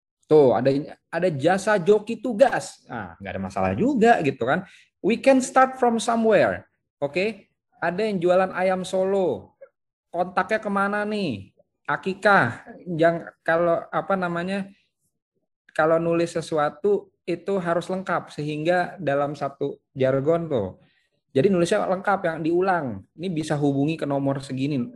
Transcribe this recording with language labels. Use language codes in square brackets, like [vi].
[id] Tuh, ada jasa joki tugas. Nah, nggak ada masalah juga gitu kan. [en] We can start from somewhere. [id] Oke, ada yang jualan ayam Solo. Kontaknya kemana nih? Akikah. Yang kalau apa namanya? Kalau nulis sesuatu itu harus lengkap sehingga dalam satu jargon tuh. Jadi nulisnya lengkap yang diulang. Ini bisa hubungi ke nomor segini.